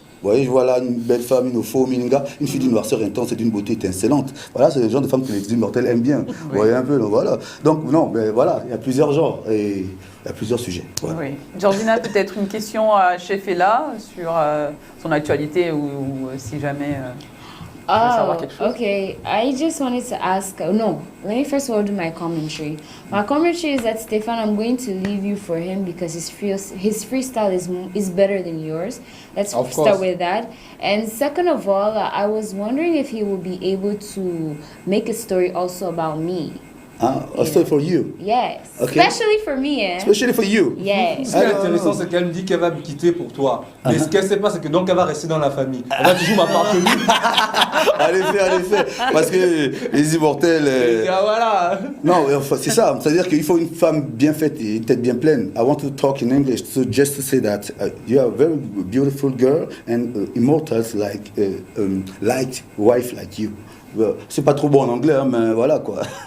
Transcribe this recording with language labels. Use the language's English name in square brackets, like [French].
[French] Vous voyez, voilà une belle femme, une faux mininga, une fille d'une noirceur intense et d'une beauté étincelante. Voilà, c'est le genre de femme que les immortels aiment bien. Oui. Vous voyez un peu, donc voilà. Donc non, mais voilà, il y a plusieurs genres et il y a plusieurs sujets. Voilà. Oui. Georgina, peut-être une question à Chef Ella sur son actualité ou si jamais... [English] Oh, okay. I just wanted to ask, no, let me first of all do my commentary. My commentary is that, Stefan, I'm going to leave you for him because his freestyle is better than yours. Let's start with that. And second of all, I was wondering if he will be able to make a story also about me. A story for you? Yes. Okay. Especially for me, eh? Especially for you? Yes. [French] Ce qui est intéressant, c'est qu'elle me dit qu'elle va me quitter pour toi. Mais ce qu'elle ne sait pas, c'est que donc elle va rester dans la famille. Elle va toujours m'appartenir. En effet. Parce que les immortels... Voilà. Non, c'est ça. C'est-à-dire qu'il faut une femme bien faite et une tête bien pleine. [English] I want to talk in English, so just to say that you are a very beautiful girl and immortals like wife like you. [French] C'est pas trop bon en anglais, hein, mais voilà quoi.